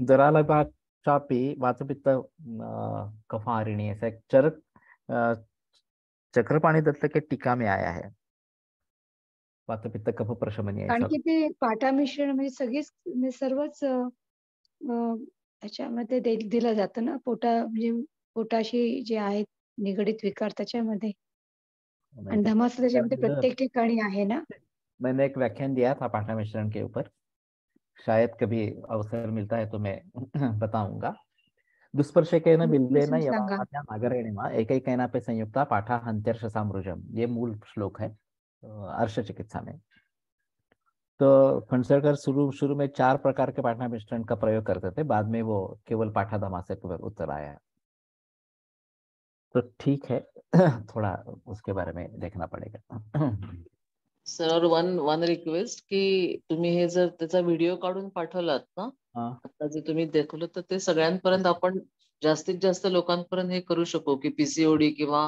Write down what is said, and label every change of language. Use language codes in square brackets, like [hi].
[sa] दरालभाचापि वातपित्त कफारिणी, [hi] ऐसा एक चक्रपाणी दत्त के टीका में आया है, [sa] वातपित्त कफ प्रशमनी [mr] कारण [hi] ऐसा। [mr] की ते पाठा मिश्रण म्हणजे सगळीच म्हणजे सर्वच ह्याच्यामध्ये दिलं जातं ना, म्हणजे पोटाशी जे आहेत निगडित विकार त्याच्यामध्ये, आणि धमासा त्याच्यामध्ये प्रत्येक ठिकाणी आहे ना। [hi] मैंने एक व्याख्यान दिया था पाठा मिश्रण के ऊपर, शायद कभी अवसर मिलता है तो मैं बताऊंगा। [sa] दुष्पर्शकेन बिल्वेन [mr] सांगा। [sa] यवात्या नागरेणिमा एकैकेनापि संयुक्ता पाठा हन्त्यर्ष सामृजम, [hi] ये मूल श्लोक है अर्श चिकित्सा में। तो फणसरकर शुरू में 4 प्रकार के पाठा मिश्रण का प्रयोग करते थे, बाद में वो केवल पाठा धमासे पर उतर आया है। तो ठीक है, थोड़ा उसके बारे में देखना पड़ेगा। [mr] सर, [en] one request [mr] की तुम्ही हे जर त्याचा व्हिडिओ काढून पाठवलात ना, आता जे तुम्ही दाखवलं, तर ते सगळ्यांपर्यंत आपण जास्तीत जास्त लोकांपर्यंत हे करू शकू की पीसीओडी किंवा